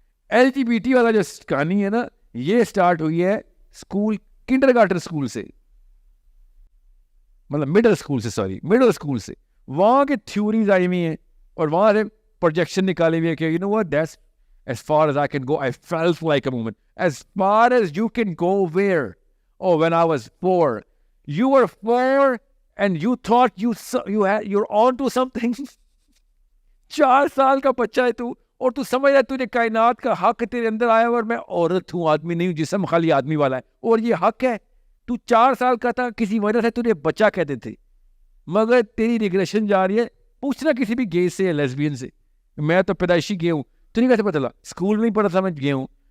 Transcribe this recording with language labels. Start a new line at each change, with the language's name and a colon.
Urdu: LGBT والا جو کہانی ہے نا, یہ اسٹارٹ ہوئی ہے اسکول, کنڈر گارٹن اسکول سے, مطلب مڈل اسکول سے. وہاں کے تھیوریز آئی ہوئی ہیں اور وہاں سے پروجیکشن نکالے ہوئے کہ
English: that's as far as I can go. I felt like a moment. As far as you can go where? Oh, when I was 4. You were 4 and you thought you're on to something.
Urdu: 4 سال کا بچہ ہے تو, اور تو سمجھ رہا ہے تجھے کائنات کا حق تیرے اندر آیا, اور میں عورت ہوں, آدمی نہیں ہوں, جسم خالی آدمی والا ہے, اور یہ حق ہے. تو 4 سال کا تھا, کسی وجہ سے تجھے بچہ کہتے تھے, مگر تیری ریگریشن جا رہی ہے. پوچھنا کسی بھی گے سے یا لیسبین سے, میں تو پیدائشی گے ہوں, تجھے کیسے پتا چلا؟ اسکول میں ہی پڑھا تھا میں گے ہوں.